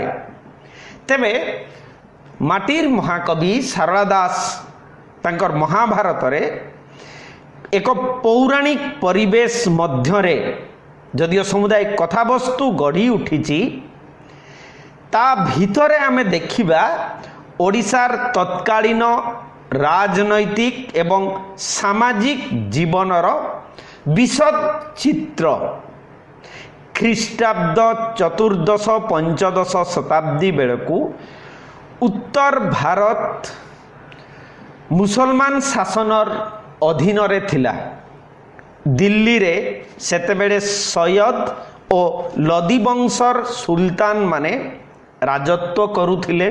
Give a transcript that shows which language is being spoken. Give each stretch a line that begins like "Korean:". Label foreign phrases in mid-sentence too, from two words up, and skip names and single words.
Odia: ତେବେ ମାଟିର ମହାକବି ସାରଳା ଦାସ ତାଙ୍କର ମହାଭାରତ ରେ ଏକ ପୌରାଣିକ ପରିବେଶ ମଧ୍ୟ ରେ ଯଦିଓ ସମୁଦାୟ କଥାବସ୍ତୁ ଗଢ଼ି ଉଠିଛି ତା ଭିତରେ ଆମେ ଦେଖିବା ଓଡ଼ିଶାର ତତ୍କାଳୀନ ରାଜନୈତିକ ଏବଂ ସାମାଜିକ ଜୀବନର ବିଶଦ ଚିତ୍ର। ଖ୍ରୀଷ୍ଟାବ୍ଦ ଚତୁର୍ଦ୍ଦଶ ପଞ୍ଚଦଶ ଶତାବ୍ଦୀ ବେଳକୁ ଉତ୍ତର ଭାରତ ମୁସଲମାନ ଶାସନର ଅଧୀନ ରେ ଥିଲା। ଦିଲ୍ଲୀ ରେ ସେତେବେଳେ ସୈୟଦ ଓ ଲୋଦୀ ବଂଶର ସୁଲତାନ ମାନେ ରାଜତ୍ୱ କରୁଥିଲେ।